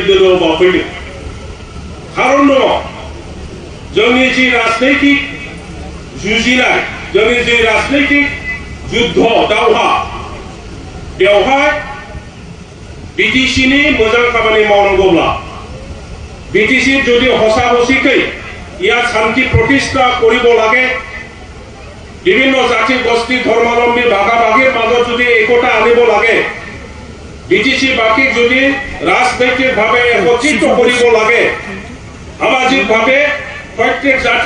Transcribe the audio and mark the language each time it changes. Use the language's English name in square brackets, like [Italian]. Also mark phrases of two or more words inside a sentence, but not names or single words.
[Bodo] दलाव बाफैदों खारन दङ जोंनि जि राजनैतिक जुजिनाय जोंनि जि राजनैतिक युद्ध दावहा बेवहाय बिटिसिनि मोजां खामानि मावनांगौब्ला बिटिसि जुदि हसा हसिकै [Assamese] ইয়াত শান্তি প্ৰতিষ্ঠা কৰিব লাগে, বিভিন্ন জাতি গোষ্ঠী ধৰ্মাৱলম্বী ভাগাভাগীৰ মাজত যদি একতা আনিব লাগে, বিটিসি বাকীক যদি ৰাজনৈতিকভাৱে একত্ৰিত কৰিব লাগে, সামাজিকভাৱে প্ৰত্যেক জাতি